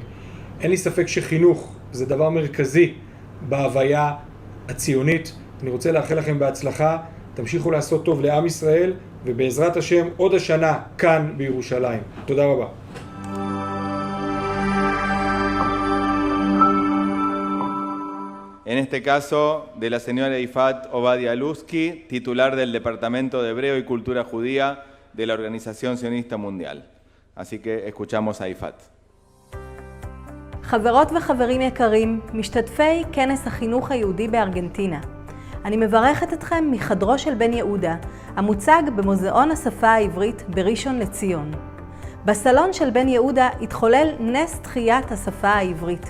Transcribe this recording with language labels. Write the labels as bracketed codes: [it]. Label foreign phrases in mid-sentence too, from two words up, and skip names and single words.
[he] אין לי ספק שחינוך זה דבר מרכזי בהוויה הציונית. אני רוצה לאחל לכם בהצלחה, תמשיכו לעשות טוב לעם ישראל, ובעזרת השם עוד השנה כאן בירושלים. תודה רבה. [es] En este caso, de la señora Yifat Ovadia Luzki, titular del Departamento de Hebreo y Cultura Judía de la Organización Sionista Mundial. Así que escuchamos a Yifat. [he] חברות וחברים יקרים, משתתפי כנס החינוך היהודי בארגנטינה. אני מברכת אתכם מחדרו של בן יהודה, המוצג במוזיאון השפה העברית בראשון לציון. בסלון של בן יהודה התחולל נס תחיית השפה העברית.